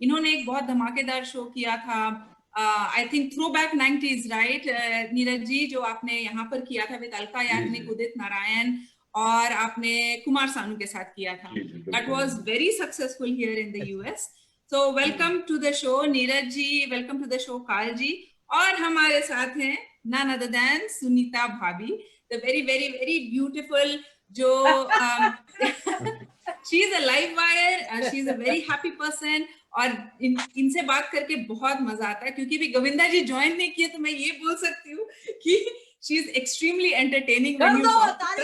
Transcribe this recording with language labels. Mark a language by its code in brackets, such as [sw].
[hi] इन्होंने एक बहुत धमाकेदार शो किया था, [en] I think throw back 90s, [hi] right Neeraj ji, जो आपने यहाँ पर किया था विद अलका याग्निक, उदित नारायण, और आपने कुमार सानू के साथ किया था। [en] That was very successful here in the US. So welcome to the show Neeraj ji, welcome to the show Karl ji. [hi] और हमारे साथ हैं [en] none other than Sunita भाभी, the very very very beautiful, जो she is a live wire, she is a very happy person। [hi] और इनसे बात करके बहुत मजा आता है, क्योंकि भी गोविंदा जी ज्वाइन नहीं किए, तो मैं ये बोल सकती हूँ कि [en] she is extremely entertaining when you talk।